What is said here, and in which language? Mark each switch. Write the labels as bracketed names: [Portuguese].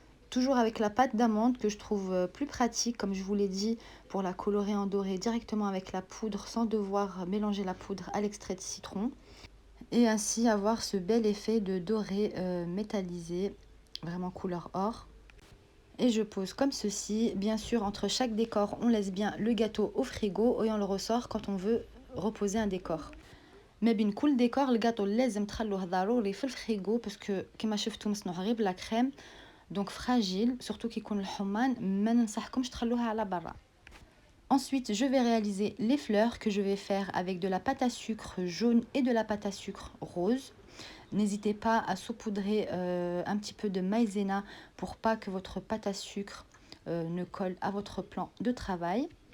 [French] Toujours avec la pâte d'amande que je trouve plus pratique, comme je vous l'ai dit, pour la colorer en doré directement avec la poudre sans devoir mélanger la poudre à l'extrait de citron. Et ainsi avoir ce bel effet de doré métallisé, vraiment couleur or. Et je pose comme ceci. Bien sûr, entre chaque décor, on laisse bien le gâteau au frigo et on le ressort quand on veut reposer un décor. [Arabic] ما بين كل ديكور الجاتو لازم تخلوه ضروري في الفريغو باسكو كيما شفتوا مصنوع غير بلا كريم دونك فراجيل سورتو كي يكون الحمان ما ننصحكمش تخلوها على برا. [French] Ensuite, je vais réaliser les fleurs que je vais faire avec de la pâte à sucre jaune et de la pâte à sucre rose. N'hésitez pas à saupoudrer un petit peu de maïzena pour pas que votre pâte à sucre ne colle à votre plan de travail.